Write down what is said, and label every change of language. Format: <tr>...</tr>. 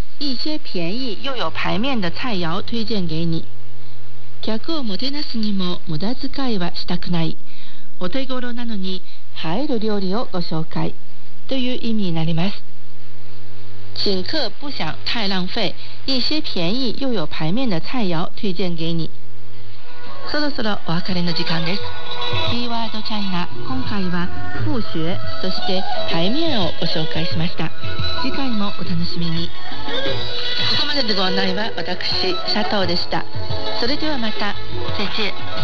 <zh>一些便宜又有牌面的菜肴推荐给你。</zh> <ja>客をもてなすにも無駄遣いはしたくない。お手頃なのに映える料理をご紹介。という意味になります。</ja> <zh>请客不想太浪费。一些便宜又有牌面的菜肴推荐给你。</zh> <ja>そろそろお別れの時間です。キーワードチャイナ、今回は不学、そして牌面をご紹介しました。次回もお楽しみに。ここまでのご案内は私、佐藤でした。それではまた、再见。</ja>